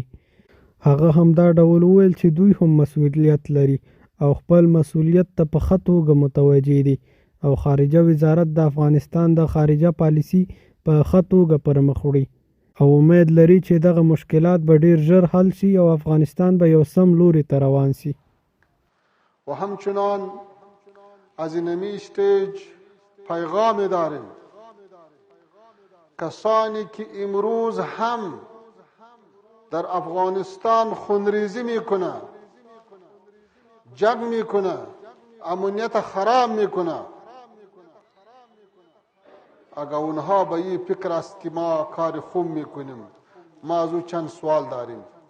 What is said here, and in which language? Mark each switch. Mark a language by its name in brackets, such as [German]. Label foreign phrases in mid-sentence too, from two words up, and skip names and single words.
[Pashto] هغه همدا ډول وویل چې دوی هم مسؤلیت لري او خپل مسؤلیت ته په ښه توګه متوجه دي او خارجه وزارت د افغانستان د خارجه پالیسي په ښه توګه پر مخ وړي او امید لري چې دغه مشکلات به ډیر ژر حل شي او افغانستان به یو سم لوري ته روان شي. [Persian] و همچنان از اینمی استیج پیغام داریم کسانی که امروز هم در افغانستان خونریزی میکنه، جنگ میکنه، امنیت خراب میکنه، اگر اونها به این فکر است که ما کار خوب میکنیم، ما از او چند سوال داریم.